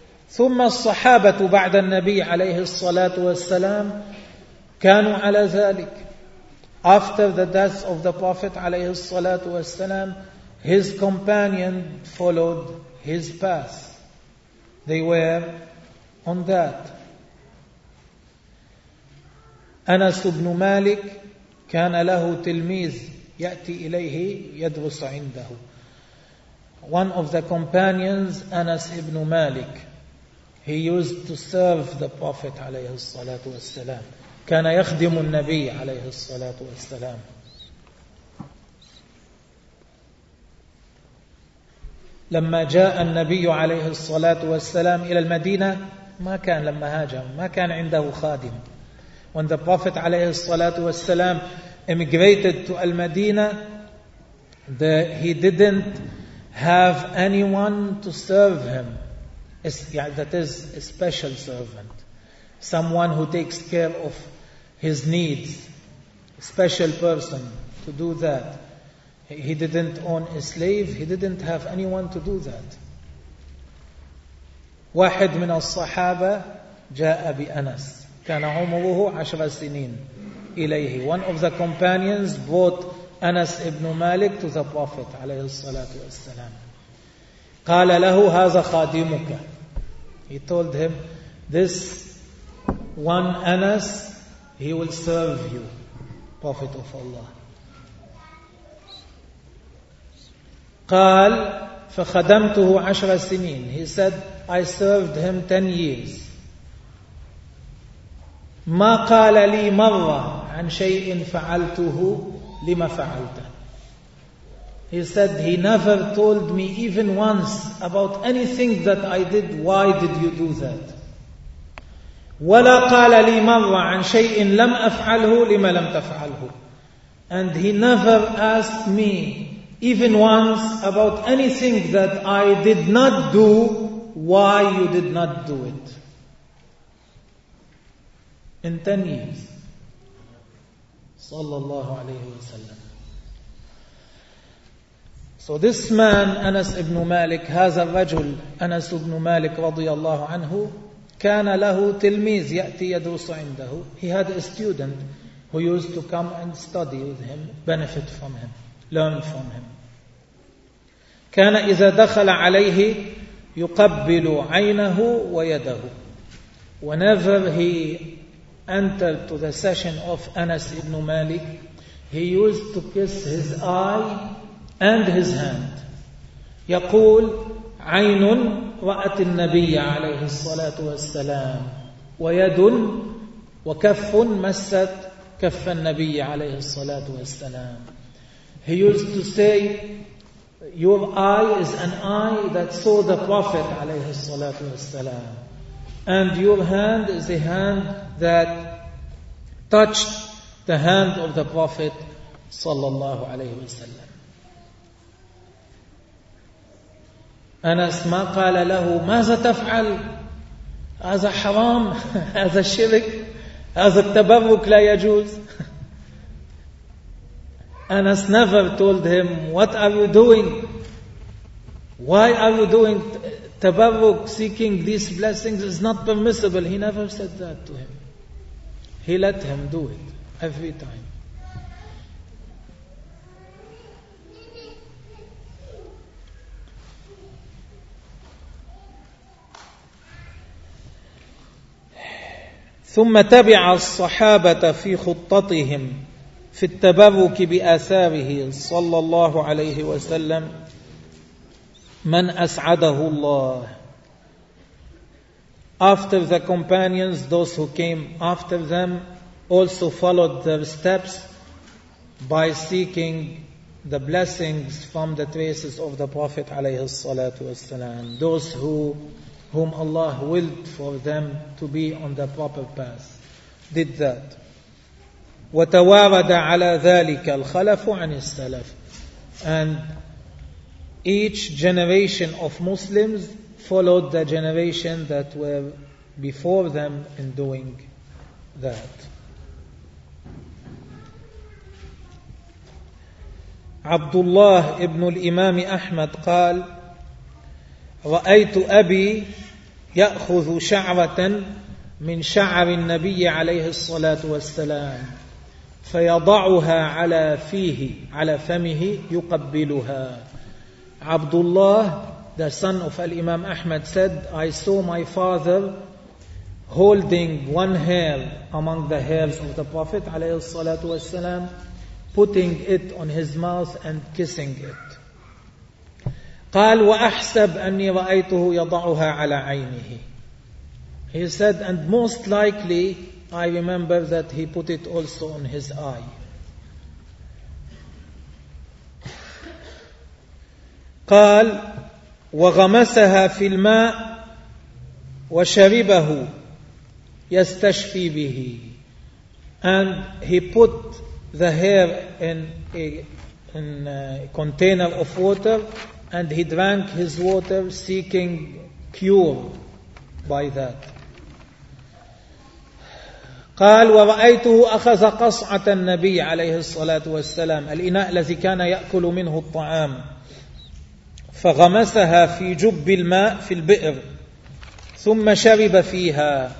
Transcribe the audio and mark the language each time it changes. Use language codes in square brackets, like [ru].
[ar] ثم الصحابة بعد النبي عليه الصلاة والسلام كانوا على ذلك. [en] After the death of the Prophet [ar] عليه الصلاة والسلام, [en] his companion followed his path. They were on that. [ar] أنس بن مالك كان له تلميذ يأتي إليه يدرس عنده. [en] One of the companions, Anas ibn Malik, he used to serve the Prophet [ar] عليه الصلاة والسلام. كان يخدم النبي عليه الصلاة والسلام. لما جاء النبي عليه الصلاة والسلام إلى المدينة، ما كان لما هاجم ما كان عنده خادم. [en] When the Prophet [ar] عليه الصلاة والسلام [en] immigrated to Al-Madinah, he didn't have anyone to serve him. That is a special servant, someone who takes care of his needs, a special person to do that. He didn't own a slave, he didn't have anyone to do that. [ar] واحد من الصحابة جاء بأنس، كان عمره 10 سنين إليه. [en] One of the companions brought Anas ibn Malik to the Prophet [ar] عليه الصلاة والسلام. قال له هذا خادمك. [en] He told him, this one Anas, he will serve you, Prophet of Allah. [ar] قال فخدمته 10 سنين. [en] He said, I served him 10 years. [ar] ما قال لي مرة عن شيء فعلته لما فعلته. [en] He said, he never told me even once about anything that I did. Why did you do that? [ar] ولا قال لي مرة عن شيء لم أفعله لما لم تفعله. [en] And he never asked me even once about anything that I did not do. Why you did not do it? In 10 years. [ar] صلى الله عليه وسلم. [en] So this man, Anas ibn Malik, [ar] هذا الرجل, [en] Anas ibn Malik [ar] رضي الله عنه, كان له تلميذ يأتي يدرس عنده. [en] He had a student who used to come and study with him, benefit from him, learn from him. [ar] كان إذا دخل عليه يقبل عينه ويده. [en] Whenever he entered to the session of Anas ibn Malik, he used to kiss his eye and his hand. [ar] يقول عين رأت النبي عليه الصلاة والسلام ويد وكف مست كف النبي عليه الصلاة والسلام. [en] He used to say, your eye is an eye that saw the Prophet [ar] عليه الصلاة والسلام, [en] and your hand is a hand that touched the hand of the Prophet [ar] صلى الله عليه وسلم. أنس ما قال له ماذا تفعل, هذا حرام, هذا شرك, هذا التبرك لا يجوز. [en] Anas never told him, what are you doing? Why are you doing tabarruk, seeking these blessings is not permissible. He never said that to him. He let him do it every time. [ar] ثم تبع الصحابة في خطتهم في التبرك بآثاره صلى الله عليه وسلم من أسعده الله. [en] After the companions, those who came after them also followed their steps by seeking the blessings from the traces of the Prophet [ar] عليه الصلاة والسلام, [en] those who whom Allah willed for them to be on the proper path did that. [ar] وتوارد على ذلك الخلف عن السلف. [en] And each generation of Muslims followed the generation that were before them in doing that. [ar] عبد الله ابن الإمام أحمد قال رأيت أبي يأخذ شعرة من شعر النبي عليه الصلاة والسلام فيضعها على فيه على فمه يقبلها. [en] Abdullah, the son of Al-Imam Ahmad, said, I saw my father holding one hair among the hairs of the Prophet [ar] عليه الصلاة والسلام, [en] putting it on his mouth and kissing it. [ar] قال وأحسب أني رأيته يضعها على عينه. [en] He said, and most likely I remember that he put it also on his eye. [ar] قال وغمسها في الماء وشربه يستشفي به. [en] And he put the hair in a container of water and he drank his water seeking cure by that. [ar] قال ورأيته أخذ قصعة النبي عليه الصلاة والسلام, الإناء الذي كان يأكل منه الطعام, فغمسها في جب الماء في البئر ثم شرب فيها.